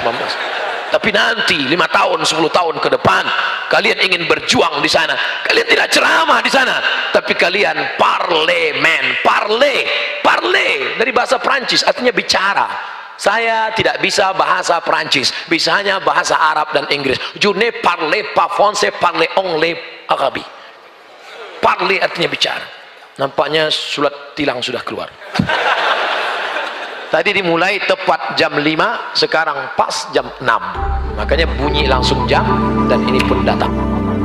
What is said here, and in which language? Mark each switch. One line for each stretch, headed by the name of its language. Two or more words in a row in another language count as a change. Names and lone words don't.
Indonesian: Tapi nanti 5 tahun, 10 tahun ke depan, kalian ingin berjuang di sana, kalian tidak ceramah di sana, tapi kalian parlemen. Parle dari bahasa Prancis artinya bicara. Saya tidak bisa bahasa Prancis, bisanya bahasa Arab dan Inggris.
French: Je ne parle pas français, parle anglais arabe.
Indonesian: Parle artinya bicara. Nampaknya surat tilang sudah keluar. Tadi dimulai tepat jam 5, sekarang pas jam 6. Makanya bunyi langsung jam, dan ini pun datang.